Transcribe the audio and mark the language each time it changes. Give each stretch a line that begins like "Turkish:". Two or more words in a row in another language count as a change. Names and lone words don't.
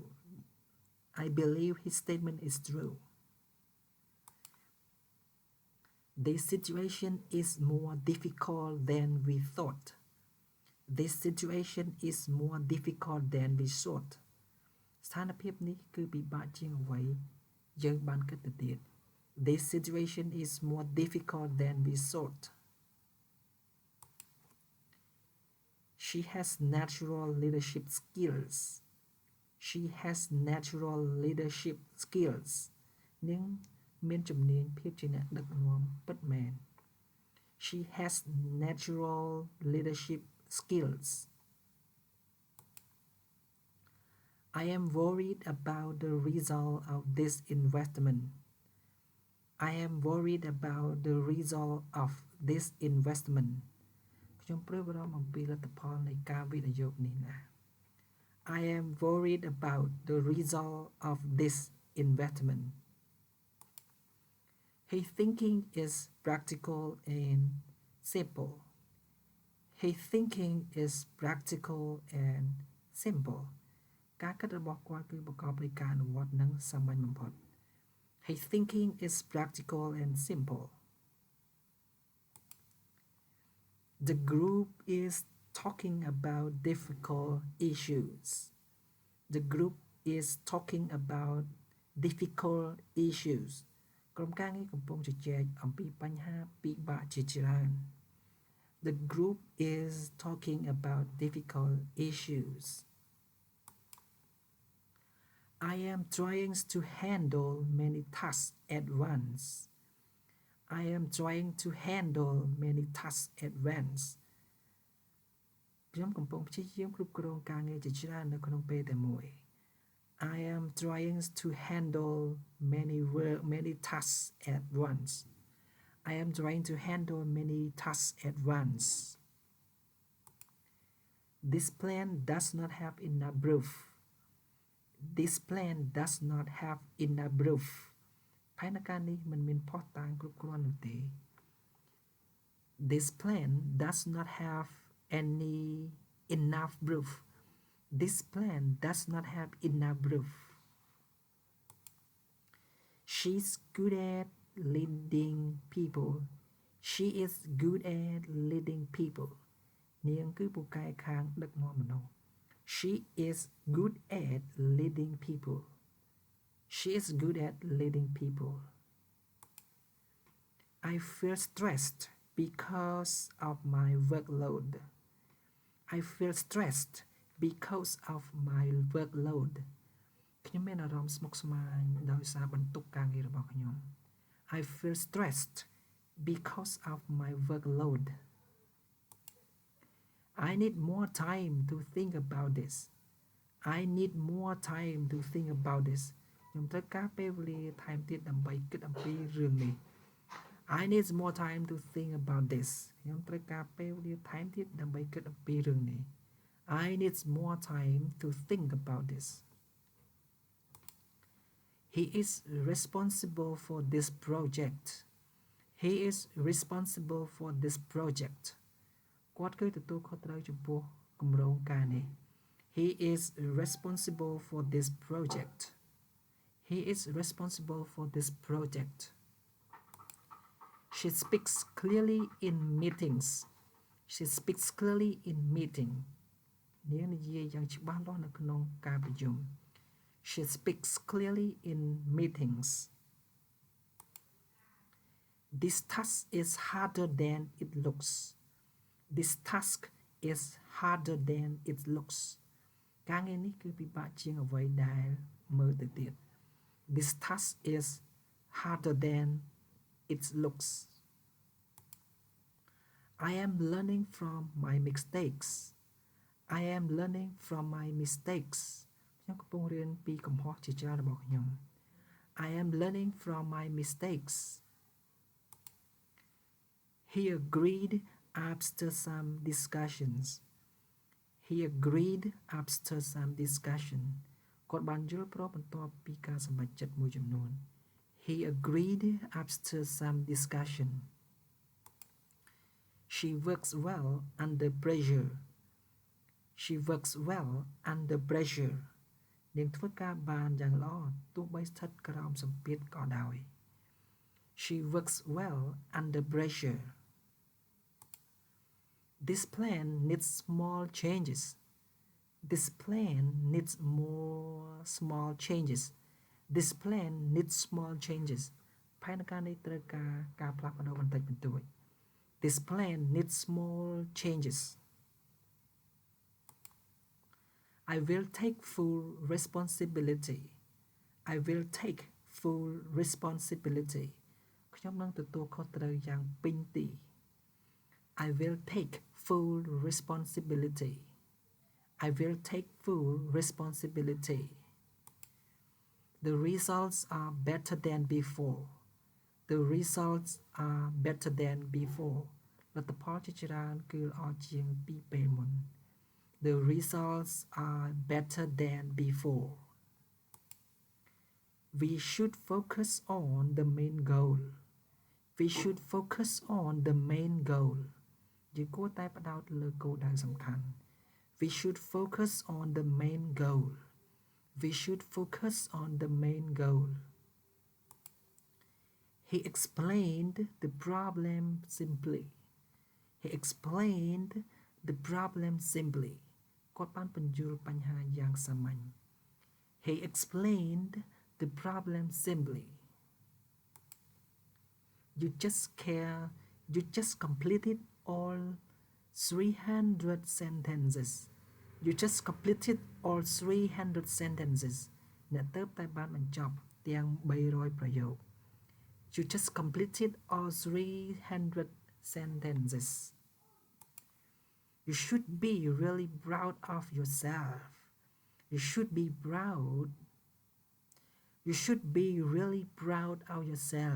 English: I believe his statement is true. This situation is more difficult than we thought. This situation is more difficult than we thought.
Khmer: ស្ថានភាពនេះគឺពិបាកជាងអ្វីយើងបានគិតទៅទៀត
English: This situation is more difficult than we thought. She has natural leadership skills. She has natural leadership skills.
Khmer: នាងមានជំនាញភាពជាអ្នកដឹកនាំពិតមែន
English: She has natural leadership skills. I am worried about the result of this investment. I am worried about the result of this investment.
Khmer: ខ្ញុំព្រួយបារម្ភអំពីលទ្ធផលនៃការវិនិយោគនេះណា
English: I am worried about the result of this investment. His thinking is practical and simple. His thinking is practical and simple.
Khmer: ការគិតរបស់គាត់គឺប្រកបដោយការអនុវត្តនិងសាមញ្ញបំផុត
English: His thinking is practical and simple. The group is talking about difficult issues. The group is talking about difficult issues.
Khmer: ក្រុមការងារកំពុងជជែកអំពីបញ្ហាពិបាកជាច្រើន
English: The group is talking about difficult issues. I am trying to handle many tasks at once. I am trying to handle many tasks at once.
Khmer: ខ្ញុំកំពុងព្យាយាមគ្រប់គ្រងការងារជាច្រើននៅក្នុងពេលតែមួយ
English: I am trying to handle many tasks at once. I am trying to handle many tasks at once. This plan does not have enough proof. This plan does not have enough proof.
Khmer: ផែនការនេះមិនមានភស្តុតាងគ្រប់គ្រាន់នោះទេ
English: This plan does not have enough proof. This plan does not have enough proof. She's good at leading people. She is good at leading people.
Khmer: នាងគឺពូកែខាងដឹកនាំមនុស្ស
English: She is good at leading people. She is good at leading people. I feel stressed because of my workload. I feel stressed because of my workload.
Khmer: ខ្ញុំមានអារម្មណ៍ស្មុគស្មាញដោយសារបន្ទុកការងាររបស់ខ្ញុំ
English: I feel stressed because of my workload. I need more time to think about this. I need more time to think about this.
Khmer: ខ្ញុំត្រូវការពេលវេលាថែមទៀតដើម្បីគិតអំពីរឿងនេះ
English: I need more time to think about this.
Khmer: ខ្ញុំត្រូវការពេលវេលាថែមទៀតដើម្បីគិតអំពីរឿងនេះ
English: I need more time to think about this. He is responsible for this project. He is responsible for this project.
Khmer: គាត់គឺទទួលខុសត្រូវចំពោះគម្រោងការនេះ
English: He is responsible for this project. He is responsible for this project. She speaks clearly in meetings. She speaks clearly in meeting.
Khmer: នាងនិយាយយ៉ាងច្បាស់លាស់នៅក្នុងការប្រជុំ
English: She speaks clearly in meetings. This task is harder than it looks. This task is harder than it looks.
Khmer: ការងារនេះគឺពិបាកជាងអ្វីដែលមើលទៅទៀត
English: This task is harder than it looks. I am learning from my mistakes. I am learning from my mistakes.
Khmer: ខ្ញុំកំពុងរៀនពីកំហុសជាច្រើនរបស់ខ្ញុំ
English: I am learning from my mistakes. He agreed after some discussions. He agreed after some discussion.
Khmer: គាត់បានយល់ព្រមបន្ទាប់ពីការសម្រេចចិត្តមួយចំនួន
English: He agreed after some discussion. She works well under pressure. She works well under pressure.
Khmer: នាងធ្វើការបានយ៉ាងល្អទោះបីស្ថិតក្រោមសម្ពាធក៏ដោយ
English: She works well under pressure. This plan needs small changes. This plan needs more small changes. This plan needs small changes.
Khmer: ផែនការនេះត្រូវការផ្លាស់ប្ដូរបន្តិចបន្តួច
English: This plan needs small changes. I will take full responsibility. I will take full responsibility.
Khmer: ខ្ញុំនឹងទទួលខុសត្រូវយ៉ាងពេញទី
English: I will take full responsibility. I will take full responsibility. The results are better than before. The results are better than before.
Khmer: លទ្ធផលជាច្រើនគឺល្អជាងពីពេលមុន
English: The results are better than before. We should focus on the main goal. We should focus on the main goal.
Khmer: យើងគួរតែផ្ដោតលើគោលដៅសំខាន់
English: We should focus on the main goal. We should focus on the main goal. He explained the problem simply. He explained the problem simply.
Khmer: គាត់បានពន្យល់បញ្ហាយ៉ាងសាមញ្ញ
English: He explained the problem simply. You just completed all 300 sentences. You just completed all 300 sentences.
Khmer: អ្នកទើបតែបានបញ្ចប់ទាំង300ប្រយោគ
English: You just completed all 300 sentences. You should be really proud of yourself. You should be proud. You should be really proud of yourself.